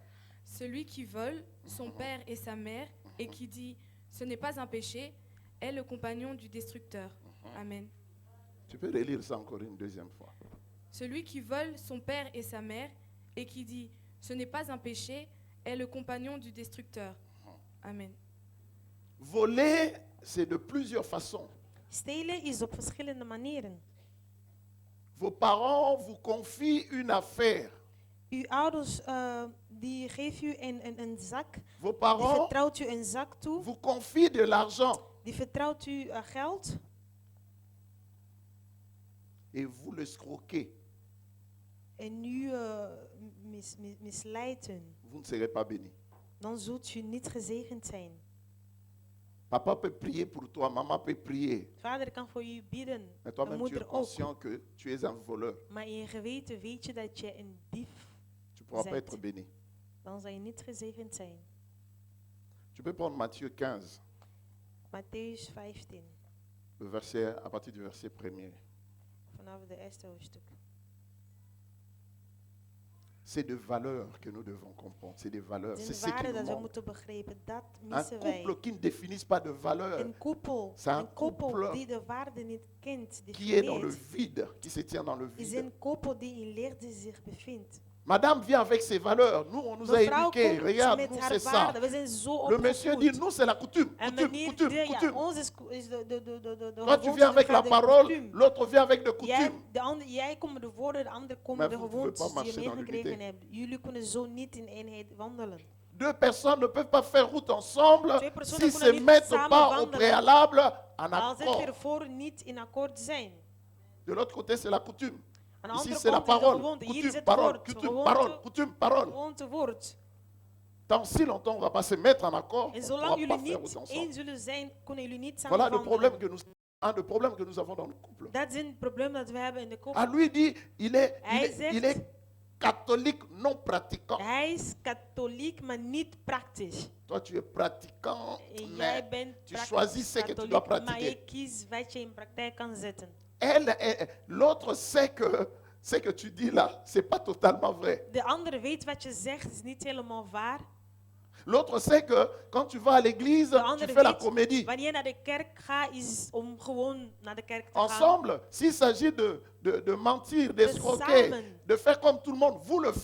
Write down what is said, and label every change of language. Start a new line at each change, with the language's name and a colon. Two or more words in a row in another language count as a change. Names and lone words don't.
French: Celui qui vole son père et sa mère et qui dit ce n'est pas un péché est le compagnon du destructeur. Amen. Tu peux relire ça encore une deuxième fois. Celui qui vole son père et sa mère et qui dit ce n'est pas un péché est le compagnon du destructeur. Amen. Voler, c'est de plusieurs façons.
Dutch: Stelen is op verschillende manieren.
French: Vos parents vous confient une affaire.
Dutch: Uw ouders die geven u een zak,
French: Vos
Dutch: die
French: parents
Dutch: vertrouwt u een zak toe,
French: vous confient de l'argent
Dutch: die vertrouwt u geld
French: et vous le escroquez.
Dutch: en u misleidt hun.
French: Vous ne serez pas béni.
Dutch: Dan zult u niet gezegend zijn.
French: Papa peut prier pour toi, maman peut prier.
Dutch: Vader kan voor u bidden,
French: Mais
Dutch: de
French: toi-même, tu es
Dutch: moeder ook.
French: conscient que tu es un voleur.
Dutch: Maar in je geweten weet je dat je een dief
French: Tu ne pourras pas
Dutch: Zet.
French: être béni.
Dutch: dan zal je niet gezegend zijn.
French: Tu peux prendre Matthieu 15,
Dutch: Matthäus 15,
French: le verset, à partir du verset 1er.
Dutch: vanaf de eerste hoofdstuk.
French: C'est des valeurs que nous devons comprendre. C'est des valeurs.
Dutch: Het
French: C'est
Dutch: is
French: ce
Dutch: een
French: qui
Dutch: waarde
French: nous
Dutch: dat we
French: manque.
Dutch: moeten begrijpen. Dat
French: Un
Dutch: missen wij.
French: couple qui ne définisse pas de valeurs,
Dutch: Een koppel,
French: C'est un
Dutch: een koppel
French: couple
Dutch: die de waarde niet kent,
French: qui est dans le
Dutch: definieert,
French: vide, qui se tient dans le
Dutch: is
French: vide.
Dutch: een koppel die in leegte zich bevindt.
French: Madame vient avec ses valeurs. Nous, on nous a
Dutch: Mevrouw
French: éduqués.
Dutch: komt
French: Regarde,
Dutch: met
French: nous,
Dutch: haar
French: c'est ça.
Dutch: waarden. We zijn zo
French: Le monsieur dit,
Dutch: opgevoed.
French: nous, c'est la coutume.
Dutch: En
French: Coutume,
Dutch: meneer
French: coutume,
Dutch: zei, ja,
French: coutume.
Dutch: ons is de
French: Toi, tu
Dutch: gewoonte
French: viens avec la
Dutch: de
French: parole, coutume. l'autre vient avec de coutume.
Dutch: Jij komt met de woorden, de ander komt Maar met de
French: vous pouvez pas
Dutch: gewoontes die je
French: marcher dans
Dutch: meegekregen
French: l'unité.
Dutch: hebt. Jullie kunnen zo niet in eenheid wandelen.
French: Deux personnes ne peuvent pas faire route ensemble
Dutch: Twee personen
French: s'ils
Dutch: kunnen
French: se
Dutch: niet
French: mettent
Dutch: samen
French: pas au
Dutch: wandelen.
French: préalable en
Dutch: Als het
French: accord.
Dutch: ervoor niet in akkoord zijn.
French: De l'autre côté, c'est la coutume.
Dutch: Aan de
French: Ici,
Dutch: andere
French: c'est la
Dutch: kant is de
French: parole.
Dutch: gewoonte. Hier is
French: Coutume,
Dutch: het
French: parole,
Dutch: woord.
French: coutume, parole,
Dutch: Gewoonte,
French: coutume, parole.
Dutch: gewoonte woord.
French: Tant si longtemps on ne va pas se mettre en accord, on
Dutch: En
French: ne
Dutch: zolang
French: pourra
Dutch: jullie
French: pas faire
Dutch: niet
French: route
Dutch: één
French: ensemble.
Dutch: zullen zijn, kunnen jullie niet samen
French: Voilà le problème
Dutch: wandelen.
French: un des problèmes que nous avons dans le couple.
Dutch: Dat is een probleem dat we hebben in de
French: À
Dutch: koppel.
French: lui dit, il est
Dutch: Hij
French: catholique non pratiquant.
Dutch: Hij is katholiek, maar niet praktisch.
French: Toi, tu es pratiquant,
Dutch: En
French: mais
Dutch: jij bent
French: tu
Dutch: praktisch
French: choisis ce que tu dois
Dutch: katholiek, maar
French: pratiquer.
Dutch: je kiest wat je in praktijk kan zetten.
French: L'autre sait que ce que tu dis là, c'est pas totalement vrai.
Dutch: De andere weet wat je zegt, is niet helemaal waar.
French: L'autre sait que quand tu vas à l'église,
Dutch: De
French: tu
Dutch: andere
French: fais la
Dutch: weet,
French: comédie.
Dutch: wanneer je naar de kerk gaat, is om gewoon naar de kerk te gaan.
French: Ensemble, s'il s'agit de mentir, d'escroquer,
Dutch: samen.
French: de faire comme tout le monde, vous le